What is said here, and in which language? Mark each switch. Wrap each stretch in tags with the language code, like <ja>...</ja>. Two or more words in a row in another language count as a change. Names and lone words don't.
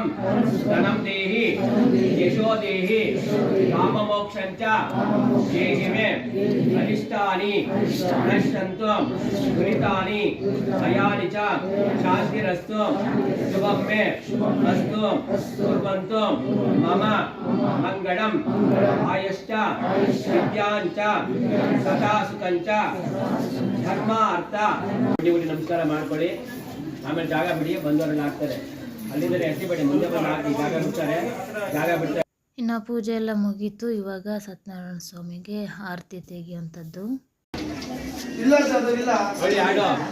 <sa>धनम देहि यशो देहि काम मोक्षं च देहि मे अनिष्टानि नश्यन्तु दुरितानि भयानि च शान्तिरस्तु शुभं मे अस्तु कुर्वन्तु मम मंगलम आयश्च विद्यांच सदा सुखंच</sa> <kn>ಧರ್ಮ ಅರ್ಥ ನಮಸ್ಕಾರ ಮಾಡ್ಕೊಳ್ಳಿ. ಆಮೇಲೆ ಜಾಗ ಬಿಡಿ, ಬಂದವರೆಲ್ಲ ಹಾಕ್ತಾರೆ. ಅಲ್ಲಿಂದ ಎತ್ತಿಬೇಡಿ, ಮುಂದೆ ಬಂದು ಹಾಕಿ. ಜಾಗ ಬಿಡ್ತಾರೆ, ಜಾಗ ಬಿಡ್ತಾರೆ. ಇನ್ನು ಪೂಜೆ ಎಲ್ಲ ಮುಗೀತು. ಇವಾಗ ಸತ್ಯನಾರಾಯಣ ಸ್ವಾಮಿಗೆ ಆರತಿ ತೆಗೆಯುವಂಥದ್ದು. ಹೊಳ್ಳಿ ಹಾಡು.</kn>